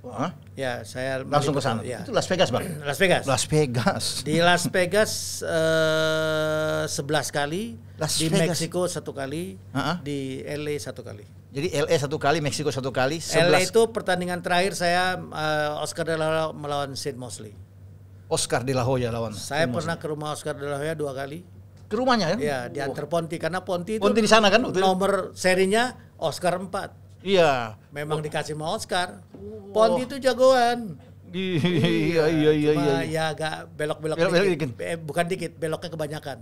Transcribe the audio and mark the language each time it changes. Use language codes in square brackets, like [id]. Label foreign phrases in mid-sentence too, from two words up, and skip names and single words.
[id] Ya, saya langsung ke sana. Ya. Itu Las Vegas, Bang. Las Vegas. Di Las Vegas 11 kali, di Meksiko 1 kali, di LA 1 kali. Jadi LA 1 kali, Meksiko 1 kali, 11. LA itu pertandingan terakhir saya Oscar De La Hoya melawan Sid Mosley. Oscar De La Hoya lawan. Saya pernah ke rumah Oscar De La Hoya 2 kali. Ke rumahnya ya? Ya, diantar Ponti karena Ponti itu di sana kan? Nomor serinya Oscar 4. Iya. Memang dikasih sama Oscar. Ponti itu jagoan. Iya. Ya agak belok-belok dikit. Bukan dikit, beloknya kebanyakan.